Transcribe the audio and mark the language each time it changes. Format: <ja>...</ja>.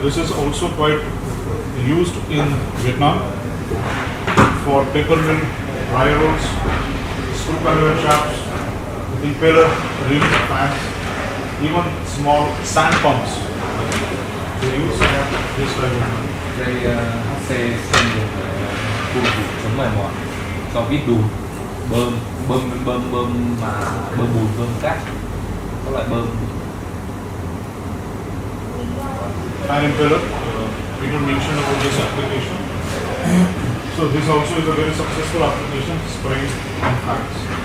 <en>This is also quite used in Vietnam for paper mill, wire rolls, screw conveyor shafts, impeller, reels, fans, even small sand pumps. They use this type of wire.</en> <vi>Dây HC xanh dùng để phun phủ chống mài mòn cho vít đùn, bơm bùn, bơm cát, các loại bơm.</vi> <en>Fan impeller, we don't mention about this application. So this also is a very successful application, spraying and fans.</en>